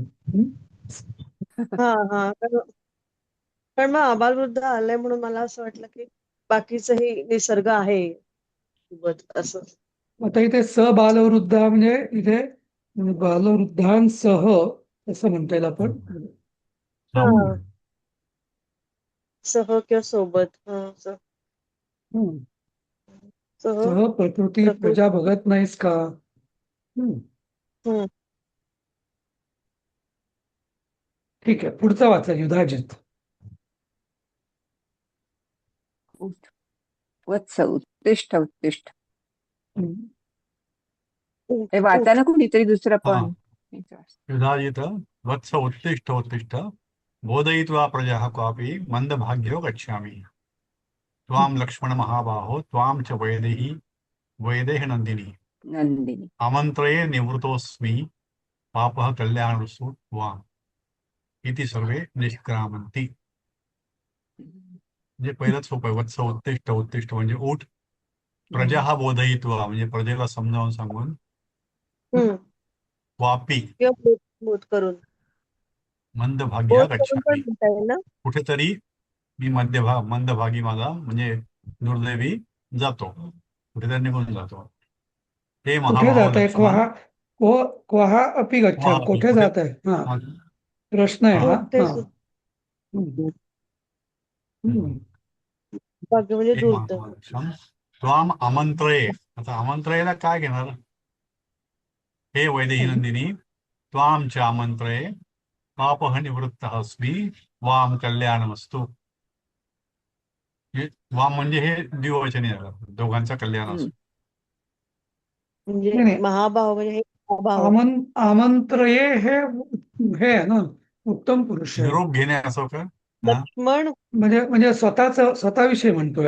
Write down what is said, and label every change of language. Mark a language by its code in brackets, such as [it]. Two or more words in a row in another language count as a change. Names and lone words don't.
[mr] हा हा कारण मग आबालवृद्ध आलंय म्हणून मला असं वाटलं की बाकीचंही निसर्ग आहे सोबत असं. आता इथे बालवृद्ध म्हणजे इथे बालवृद्धांसह असं म्हणता येईल आपण. हा सह किंवा सोबत हम्म. सह सह प्रकृती प्रजा प्रकृती. बघत नाहीस का? हम्म. हम्म. ठीक आहे, पुढचा वाचा. युधाजित. [sa] वत्स उत्तिष्ठ उत्तिष्ठ. हम्म. [mr] हे वाचा ना कोणीतरी दुसरं हा. पण. [sa] युधाजित वत्स उत्तिष्ठ उत्तिष्ठ बोधयित्वा प्रजाः क्वापि मन्दभाग्यो गच्छामि त्वां लक्ष्मण महाबाहो त्वां च वैदेही नन्दिनी नंदिनी. आमन्त्रये निवृतोऽस्मि पापः कल्याणस्तु त्वाम् इति सर्वे निष्क्रामन्ति. [mr] म्हणजे पहिलंच सोपं आहे. [sa] वत्स उत्तिष्ठ उत्तिष्ठ [mr] म्हणजे उठ. प्रजा हा बोधयित्वा म्हणजे प्रजेला समजावून सांगून. वापी किंवा बोध करून मंदभाग्या पण गच्छामि. म्हणता येईल ना. कुठेतरी मी मंदभागी माझा म्हणजे दुर्दैवी जातो, कुठेतरी निघून जातो. हे कुठे महाभाव जात आहे? लक्ष्मण [sa] क्वहा अपि गच्छामि. [mr] कुठे जात आहे? हा, हा, प्रश्न आहे हा. ते हा. हम्म. हम्म. भाग्य म्हणजे हे दुर्दैव. [sa] महाभाव लक्ष्मण त्वाम आमंत्रये. [mr] आता आमंत्रयेला काय घेणार? [sa] हे वैदेही नंदिनी त्वाम च आमंत्रये पापः निवृत्तः अस्मि वाम कल्याणमस्तु. [mr] वाम म्हणजे हे द्विवचनी झालं, दोघांचं कल्याण असो. म्हणजे नाही, नाही. महाभाव म्हणजे हे अभाव. आमंत्रये हे हे आहे ना, उत्तम पुरुष आहे. निरोप घेणे असो का? हा लक्ष्मण म्हणजे स्वतःविषयी म्हणतोय.